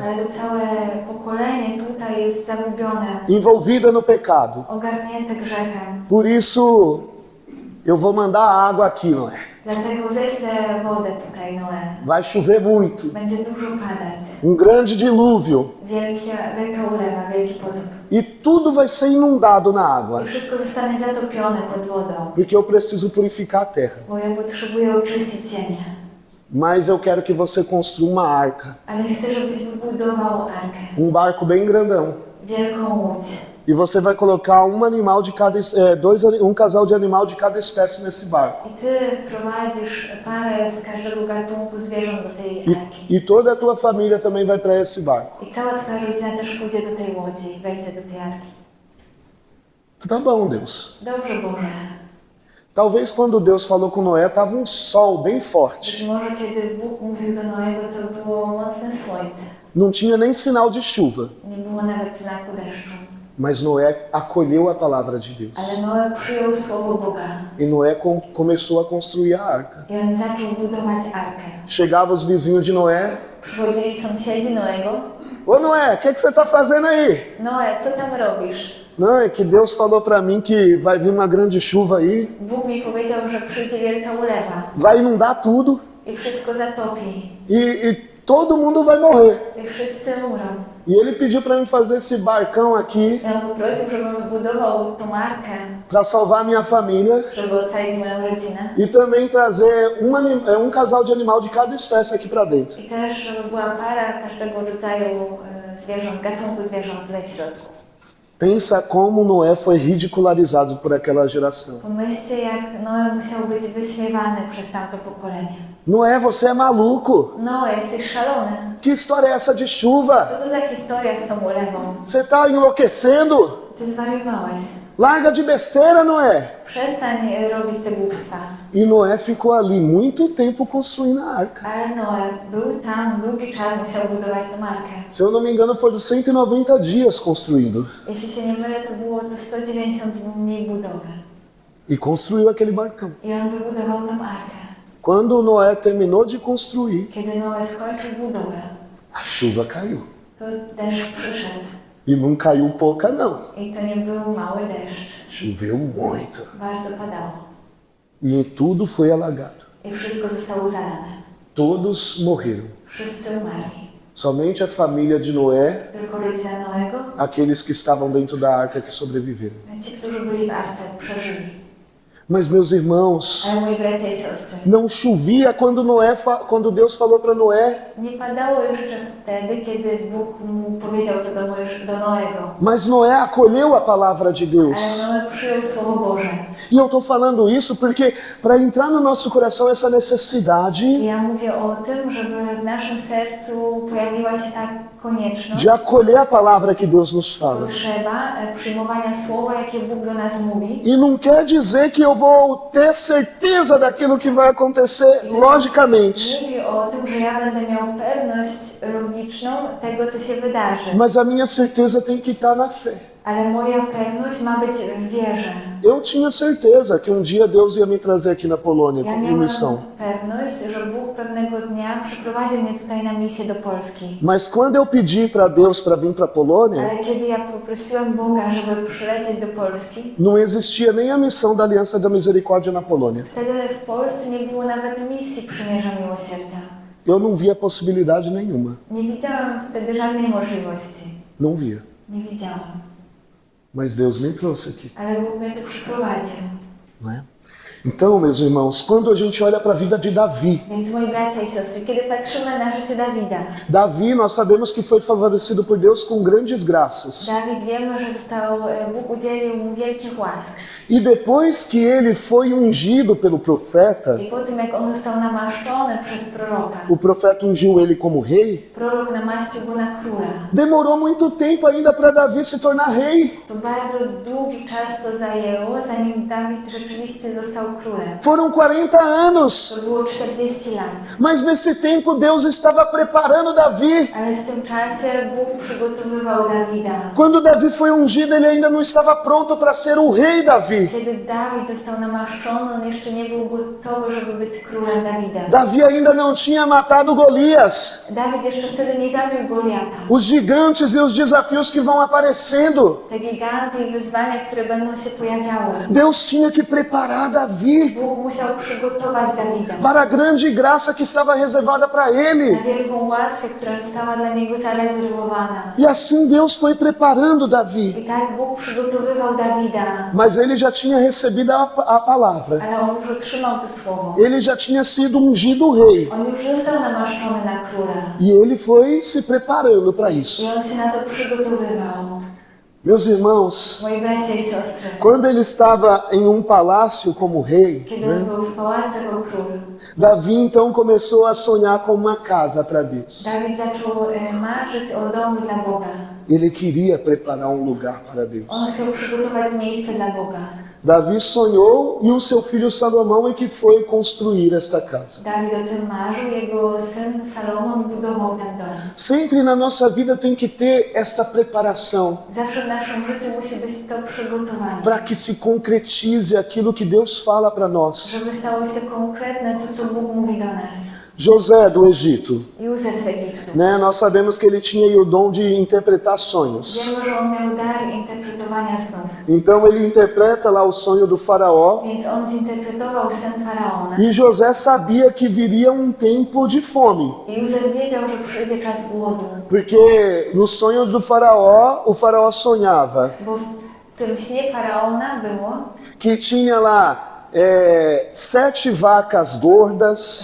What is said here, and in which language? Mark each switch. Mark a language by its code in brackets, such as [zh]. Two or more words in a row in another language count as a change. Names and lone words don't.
[pl] Ale to całe pokolenie tutaj jest zagubione, [pt] envolvida no pecado. [pl] ogarnięte grzechem. [pt] Por isso, eu vou mandar água aqui, Noé. [pl] Dlatego ześlę wodę tutaj, Noe. [pt] Vai chover muito. [pl] Będzie dużo padać. [pt] Grande dilúvio. [pl] Wielka ulewa, wielki potop. [pt] E tudo vai ser inundado na água. [pl] I wszystko zostanie zatopione pod wodą. [pt] Porque eu preciso purificar a terra. [pl] Bo ja potrzebuję oczyścić ziemię. [pt] Mas eu quero que você construa uma arca. [pl] Ale chcę, żebyś wybudował arkę. [pt] Barco bem grandão. [pl] Wielką łódź. [pt] E você vai colocar um animal de cada, um casal de animal de cada espécie nesse barco. [pl] I ty prowadzisz parę z każdego gatunku zwierząt do tej arki. [pt] E toda a tua família também vai para esse barco. [pl] I cała twoja rodzina też pójdzie do tej łodzi i wejdzie do tej arki. [pt] Tá bom, Deus. [pl] Dobrze, Boże. [pt] Talvez quando Deus falou com Noé, estava um sol bem [pl] Być [pt] forte. [pl] może kiedy Bóg mówił do Noego, to było mocne słońce. [pt] Não tinha nem sinal de chuva. [pl] Nie było nawet znaku deszczu. [pt] Mas Noé acolheu a palavra de Deus. [pl] Ale Noe przyjął słowo Boga. [pt] E Noé começou a construir a arca. [pl] I on zaczął budować arkę. [pt] Chegava os vizinhos de Noé. [pl] Przychodzili sąsiedzi Noego. [pt] Ô Noé, o que você está fazendo aí? [pl] Noe, co tam robisz? [pt] Não, é que Deus falou para mim que vai vir uma grande chuva aí. [pl] Bóg mi powiedział, że przyjdzie wielka ulewa [pt] Vai inundar tudo. [pl] i wszystko zatopi. [pt] E todo mundo vai morrer. [pl] I wszyscy umrą. [pt] E ele pediu para mim fazer esse barcão aqui [pl] I on poprosił, żebym wybudował tą arkę, [pt] para salvar a minha família [pl] żeby ocalić moją rodzinę. [pt] e também trazer um casal de animal de cada espécie aqui para dentro. [pl] I też, żeby była para każdego rodzaju zwierząt, gatunku zwierząt tutaj w środku. [pt] Pensa como Noé foi ridicularizado por aquela geração. [pl] Pomyślcie, jak Noe musiał być wyśmiewany przez tamto pokolenie. [pt] Noé, você é maluco. [pl] Noe, jesteś szalony. [pt] Que história é essa de chuva? [pl] Co to za historia z tą ulewą? [pt] Você está enlouquecendo? [pl] Ty zwariowałeś. [pt] Larga de besteira, Noé. [pl] Przestań robić te głupstwa. [pt] E Noé ficou ali muito tempo construindo a arca. [pl] Ale Noe był tam, długi czas musiał budować tą arkę. [pt] Se eu não me engano, foram 190 dias construindo. [pl] Jeśli się nie mylę, to było to 190 dni budowy. [pt] E construiu aquele barcão. [pl] I on wybudował tą arkę. [pt] Quando Noé terminou de construir, [pl] Kiedy Noe skończył budowę, [pt] a chuva caiu. [pl] to deszcz przyszedł. [pt] E não caiu pouca, não. [pl] I to nie był mały deszcz. [pt] Choveu muito. [pl] Bardzo padało. [pt] E tudo foi alagado. [pl] I wszystko zostało zalane. [pt] Todos morreram. [pl] Wszyscy umarli. [pt] Somente a família de Noé, [pl] Tylko rodzina Noego, [pt] aqueles que estavam dentro da arca que sobreviveram. [pl] a ci, którzy byli w arce, przeżyli. [pt] Mas meus irmãos, [pl] Ale moi bracia i siostry, [pt] não chovia quando Deus falou para Noé, [pl] nie padało jeszcze wtedy, kiedy Bóg mu powiedział to do Noego. [pt] mas Noé acolheu a palavra de Deus. [pl] Ale Noe przyjął Słowo Boże. [pt] E eu estou falando isso porque para entrar no nosso coração essa necessidade [pl] I ja mówię o tym, żeby w naszym sercu pojawiła się ta konieczność, [pt] de acolher a palavra que Deus nos fala. [pl] potrzeba przyjmowania Słowa, jakie Bóg do nas mówi. [pt] E não quer dizer que eu vou ter certeza daquilo que vai acontecer logicamente, [pl] Mówi o tym, że ja będę miał pewność logiczną tego, co się wydarzy. [pt] mas a minha certeza tem que estar na fé. [pl] Ale moja pewność ma być w wierze. [pt] Eu tinha certeza que dia Deus ia me trazer aqui na Polônia [pl] Ja [pt] em [pl] miałam [pt] missão. [pl] pewność, że Bóg pewnego dnia przyprowadzi mnie tutaj na misję do Polski. [pt] Mas quando eu pedi para Deus para vir para a Polônia, [pl] Ale kiedy ja poprosiłam Boga, żeby przylecieć do Polski, [pt] não existia nem a missão da Aliança da Misericórdia na Polônia. [pl] wtedy w Polsce nie było nawet misji Przymierza Miłosierdzia. [pt] Eu não via possibilidade nenhuma. [pl] Nie widziałam wtedy żadnej możliwości. [pt] Não via. [pl] Nie widziałam. [pt] Mas Deus me trouxe aqui, [pl] Ale Bóg mnie tu przyprowadził. [pt] não é? Então, meus irmãos, quando a gente olha para a vida de Davi, [pl] Więc moi bracia i siostry, kiedy patrzymy na życie Dawida, [pt] Davi, nós sabemos que foi favorecido por Deus com grandes graças. [pl] Dawid wiemy, że Bóg udzielił mu wielkich łask. [pt] E depois que ele foi ungido pelo profeta, [pl] I po tym, jak on został namaszczony przez proroka, [pt] o profeta ungiu ele como rei, [pl] prorok namaścił go na króla. [pt] demorou muito tempo ainda para Davi se tornar rei. [pl] To bardzo długi czas to zajęło, zanim Dawid rzeczywiście został królem. [pt] Foram 40 anos. [pl] To było 40 lat. [pt] Mas nesse tempo Deus estava preparando Davi. [pl] Ale w tym czasie Bóg przygotowywał Dawida. [pt] Quando Davi foi ungido, ele ainda não estava pronto para ser o rei Davi. [pl] Kiedy Dawid został namaszczony, on jeszcze nie był gotowy, żeby być królem Dawida. [pt] Davi ainda não tinha matado Golias. [pl] Dawid jeszcze wtedy nie zabił Goliata. [pt] Os gigantes e os desafios que vão aparecendo. [pl] Te giganty i wyzwania, które będą się pojawiały. [pt] Deus tinha que preparar Davi [pl] Bóg musiał przygotować Dawida [pt] para a grande graça que estava reservada para ele. [pl] na wielką łaskę, która została dla niego zarezerwowana. [pt] E assim Deus foi preparando Davi. [pl] I tak Bóg przygotowywał Dawida, [pt] Mas ele já tinha recebido a palavra. [pl] ale on już otrzymał to słowo. [pt] Ele já tinha sido ungido rei. [pl] On już został namaszczony na króla. [pt] E ele foi se preparando para isso. [pl] I on się na to przygotowywał. [pt] Meus irmãos, [pl] Moi bracia i siostry, [pt] quando ele estava em palácio como rei, [pl] kiedy on był w pałacu jako król, [pt] Davi então começou a sonhar com uma casa para Deus. [pl] Dawid zaczął marzyć o domu dla Boga. [pt] Ele queria preparar um lugar para Deus. [pl] On chciał przygotować miejsce dla Boga. [pt] Davi sonhou e o seu filho Salomão é que foi construir esta casa. [pl] Dawid o tym marzył, jego syn Salomon budował ten dom. [pt] Sempre na nossa vida tem que ter esta preparação [pl] Zawsze w naszym życiu musi być to przygotowanie, [pt] para que se concretize aquilo que Deus fala para nós. [pl] żeby stało się konkretne to, co Bóg mówi do nas. [pt] José do Egito, [pl] Józef z Egiptu. [pt] né? Nós sabemos que ele tinha aí o dom de interpretar sonhos. [pl] Wiemy, że on miał dar interpretowania snów, [pt] Então ele interpreta lá o sonho do faraó. [pl] więc on zinterpretował sen Faraona. [pt] E José sabia que viria um tempo de fome, [pl] I Józef wiedział, że przyjdzie czas głodu, [pt] porque no sonho do faraó, o faraó sonhava [pl] bo w tym śnie Faraona było, [pt] que tinha lá 7 vacas gordas